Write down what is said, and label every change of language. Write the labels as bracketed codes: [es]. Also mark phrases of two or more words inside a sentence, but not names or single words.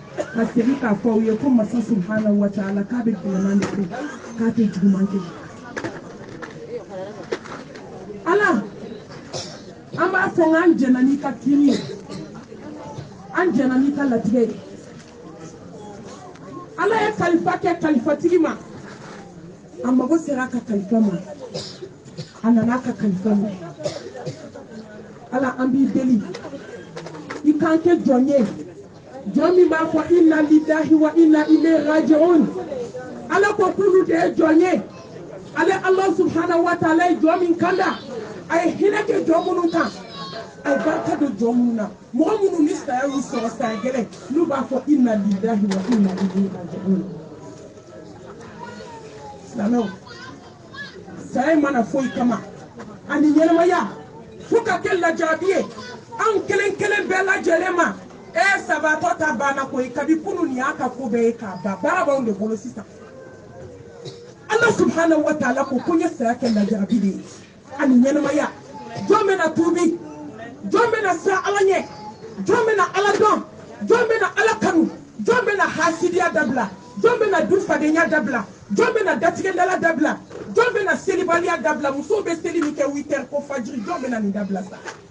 [bm] Kasi ka fɔ u ye ko masa [ar] سبحانه وتعالى [bm] k'a bɛ gɛlɛman de kɛ k'a tɛ juguman kɛ. Ala an b'a fɔ k'an jɛna n'i ka kiri ye an jɛna n'i ka latigɛ ye. Ala ye kalifa kɛ kalifatigi ma a mago sera a ka kalifa ma a nana a ka kalifa ma. Ala an b'i deli i k'an kɛ jɔn ye jɔn min b'a fɔ [ar] إنا لله وإنا إليه راجعون. [bm] Ala ko k'olu de ye jɔn ye. Ale [ar] الله سبحانه وتعالى [bm] ye jɔn min kanda a ye hinɛ kɛ jɔn minnu kan a ye barika don jɔn minnu na. Mɔgɔ minnu ni saya y'u sɔrɔ saya gɛlɛn n'u b'a fɔ [ar] إنا لله وإنا إليه راجعون. [bm] Silamɛw saya mana foyi kama ani ɲɛnamaya fo ka kɛ lajarabi ye an kelen kelen bɛɛ lajɛlen ma. Sabatɔ ta banna koyi kabi kunu ni y'a ka ko bɛɛ ye k'a ban baara b'anw de bolo sisan. [ar] الله سبحانه وتعالى [bm] ko ko n ye saya kɛ lajarabi de ye ani ɲɛnamaya. Jɔn bɛna tuubi jɔn bɛna siran Ala ɲɛ jɔn bɛna Ala dɔn jɔn bɛna Ala kanu jɔn bɛna hasidiya dabila jɔn bɛna dufadenya dabila jɔn bɛna datigɛdala dabila jɔn bɛna selibaliya dabila musow bɛ seli min kɛ 8 heures ko fajiri jɔn bɛna nin dabila sa.